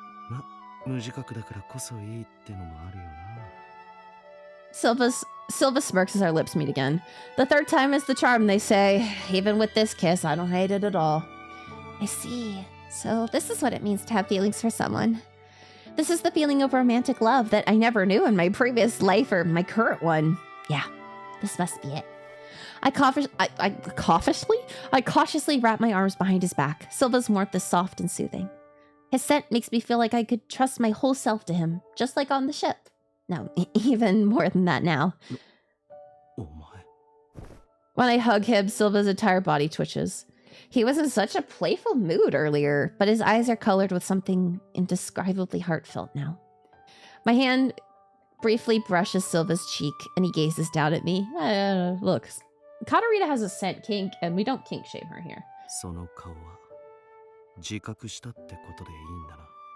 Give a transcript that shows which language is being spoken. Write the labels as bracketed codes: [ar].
[ja] ま、無自覚だからこそいいってのもあるよな。 [en] Silva smirks as our lips meet again. The third time is the charm, they say. Even with this kiss, I don't hate it at all. I see. So this is what it means to have feelings for someone. This is the feeling of romantic love that I never knew in my previous life or my current one. Yeah, this must be it. I cautiously wrap my arms behind his back. Silva's warmth is soft and soothing. His scent makes me feel like I could trust my whole self to him, just like on the ship. No, even more than that now. When I hug him, Silva's entire body twitches. He was in such a playful mood earlier, but his eyes are colored with something indescribably heartfelt now. My hand briefly brushes Silva's cheek, and he gazes down at me. Look, Katarina has a scent kink, and we don't kink shame her here. [ja] その顔は自覚したってことでいいんだな。